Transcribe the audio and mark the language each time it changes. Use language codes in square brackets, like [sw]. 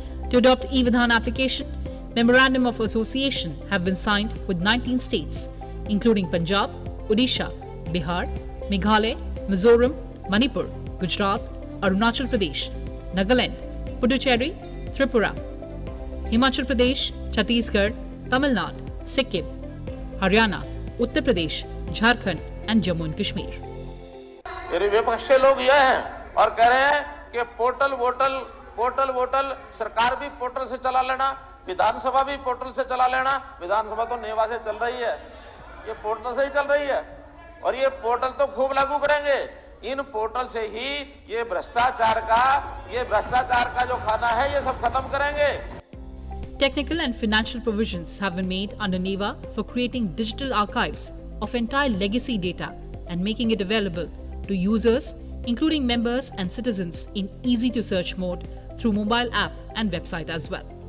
[en] To adopt e-Vidhan application, Memorandum of Association have been signed with 19 states, including Punjab, Odisha, Bihar, Meghalaya, Mizoram, Manipur, Gujarat, Arunachal Pradesh, Nagaland, Puducherry, Tripura, Himachal Pradesh, Chhattisgarh, Tamil Nadu, Sikkim, Haryana, Uttar Pradesh, Jharkhand and Jammu and Kashmir. [hi] मेरे विपक्ष के लोग ये हैं और कह रहे हैं कि पोर्टल वोटल सरकार भी पोर्टल से चला लेना, विधानसभा भी पोर्टल से चला लेना। विधानसभा तो नेवा से चल रही है, ये पोर्टल से ही चल रही है और ये पोर्टल तो खूब लागू करेंगे। इन पोर्टल से ही ये भ्रष्टाचार का जो खाना है ये सब खत्म करेंगे। [en] Technical and financial provisions have been made under NeVA for creating digital archives of entire legacy data and making it available to users, including members and citizens, in easy-to-search mode through mobile app and website as well.